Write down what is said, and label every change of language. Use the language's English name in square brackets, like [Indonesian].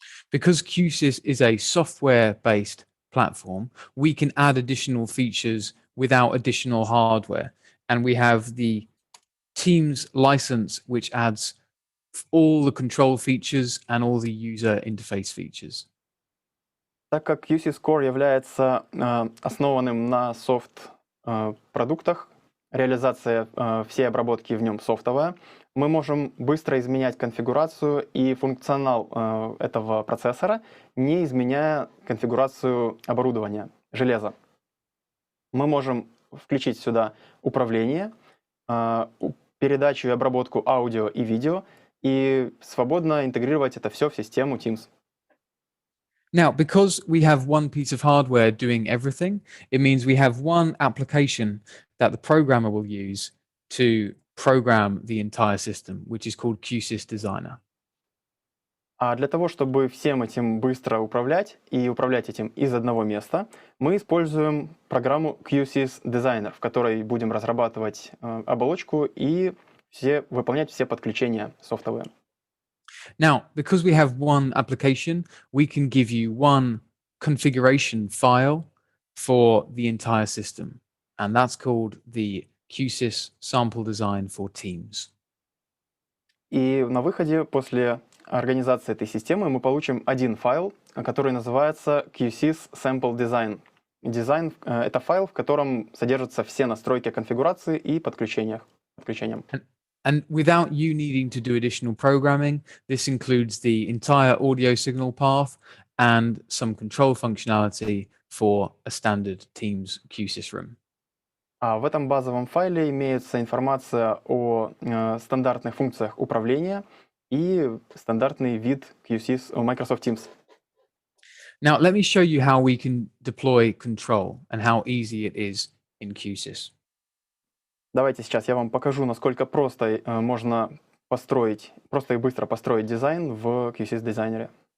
[English] Because Q-SYS is a software-based platform, we can add additional features without additional hardware. And we have the Teams license, which adds all the control features and all the user interface features. [Russian] Так как Q-SYS Core является основанным на софт-продуктах, реализация всей обработки в нем софтовая, мы можем быстро изменять конфигурацию и функционал этого процессора, не изменяя конфигурацию оборудования, железа. Мы можем включить сюда управление, передачу и обработку аудио и видео, и свободно интегрировать это все в систему Teams. [English] Now, because we have one piece of hardware doing everything, it means we have one application that the programmer will use to program the entire system, which is called Q-SYS Designer. [Russian] А для того, чтобы всем этим быстро управлять и управлять этим из одного места, мы используем программу Q-SYS Designer, в которой будем разрабатывать оболочку и выполнять все подключения софтовые. [English] Now, because we have one application, we can give you one configuration file for the entire system, and that's called the Q-SYS sample design for Teams. [Russian] И на выходе, после организации этой системы, мы получим один файл, который называется Q-SYS sample design. Дизайн — это файл, в котором содержатся все настройки конфигурации и подключением. [English] And without you needing to do additional programming, this includes the entire audio signal path and some control functionality for a standard Teams Q-SYS room. [Russian] А в этом базовом файле имеется информация о стандартных функциях управления и стандартный вид Q-SYS Microsoft Teams. [English] Now, let me show you how we can deploy control and how easy it is in Q-SYS. [Russian] Давайте сейчас я вам покажу, насколько просто можно построить, просто и быстро построить дизайн в Q-SYS дизайнере.